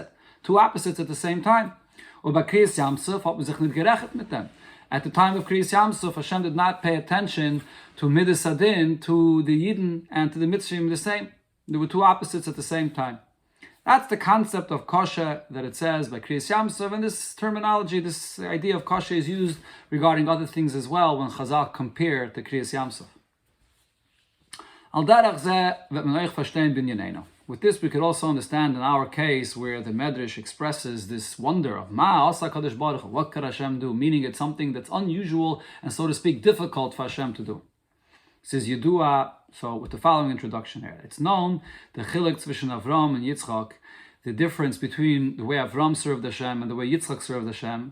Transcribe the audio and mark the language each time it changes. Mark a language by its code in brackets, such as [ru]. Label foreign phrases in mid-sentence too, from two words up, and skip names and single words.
[en] Two opposites at the same time. At the time of [he] קריעת ים סוף, [en] Hashem did not pay attention to [he] מדת הדין, [en] to the Yidden, and to the Mitzrayim the same. There were two opposites at the same time. That's the concept of kasha that it says by [he] קריעת ים סוף, [en] and this terminology, this idea of kasha is used regarding other things as well when Chazal compare to [he] קריעת ים סוף. [yi] על דרך זה וועט מען אויך פארשטיין בענייננו. [en] With this, we could also understand in our case where the Medrash expresses this wonder of [he] מה עשה הקדוש ברוך הוא, [en] what could Hashem do? Meaning it's something that's unusual and, so to speak, difficult for Hashem to do. It says Yedua, so with the following introduction here. It's known, the [yi] חילוק צווישן [en] Avram and Yitzchak, the difference between the way Avram served Hashem and the way Yitzchak served Hashem.